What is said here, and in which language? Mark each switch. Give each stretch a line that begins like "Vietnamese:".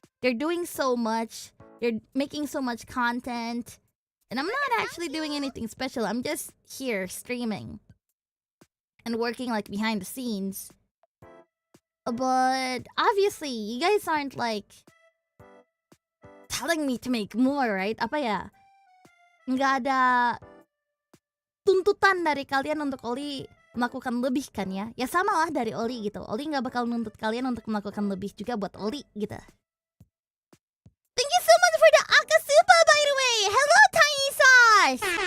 English: They're doing so much. They're making so much content. And I'm not actually doing anything special. I'm just here streaming and working like behind the scenes. But obviously, you guys aren't like telling me to make more, right?
Indonesian: Apa ya? Nggak ada tuntutan dari kalian untuk Oli melakukan lebih kan ya? Ya sama lah dari Oli gitu. Oli nggak bakal nuntut kalian untuk melakukan lebih juga buat Oli gitu.
English: Thank you so much for the Akasupa, by the way. Hello, Tiny Sauce.